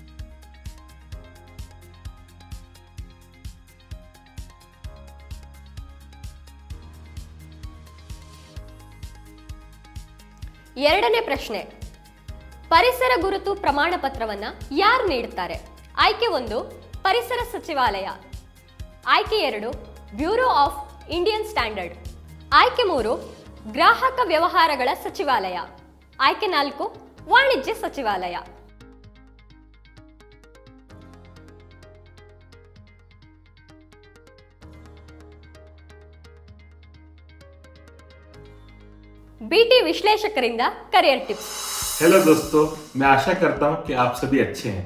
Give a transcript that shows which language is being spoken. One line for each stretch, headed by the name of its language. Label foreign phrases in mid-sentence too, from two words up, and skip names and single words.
Kannada: ಎರಡನೇ ಪ್ರಶ್ನೆ, ಪರಿಸರ ಗುರುತು ಪ್ರಮಾಣ ಪತ್ರವನ್ನು ಯಾರು ನೀಡುತ್ತಾರೆ? ಆಯ್ಕೆ 1 ಪರಿಸರ ಸಚಿವಾಲಯ, ಆಯ್ಕೆ 2 ಬ್ಯೂರೋ ಆಫ್ ಇಂಡಿಯನ್ ಸ್ಟ್ಯಾಂಡರ್ಡ್, ಆಯ್ಕೆ 3 ಗ್ರಾಹಕ ವ್ಯವಹಾರಗಳ ಸಚಿವಾಲಯ, ಆಯ್ಕೆ 4 ವಾಣಿಜ್ಯ ಸಚಿವಾಲಯ. BT विश्लेषकरिंदा
English: career tips.
Hindi: हेलो दोस्तों, मैं आशा करता हूं कि आप सभी अच्छे हैं.